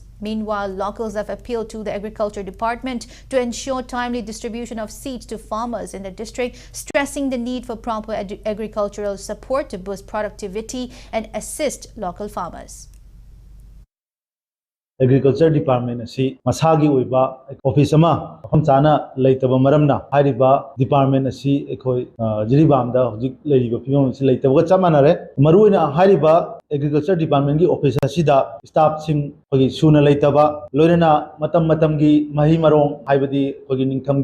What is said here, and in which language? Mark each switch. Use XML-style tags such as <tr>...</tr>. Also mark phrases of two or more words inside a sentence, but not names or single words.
<en>Meanwhile, locals have appealed to the Agriculture Department to ensure timely distribution of seeds to farmers in the district, stressing the need for proper agricultural support to boost productivity and assist local farmers.</en> <mni>Agriculture Department asi masagi oiba office ama hom chana leitaba maramna hariba department asi ekoi jiribam da hojik leiba pimom si leitaba ga chamanare maruina hariba agriculture department gi office asi da staff sing hogi suna leitaba loirena matam gi mahi marong haibadi hogi ningtham</mni>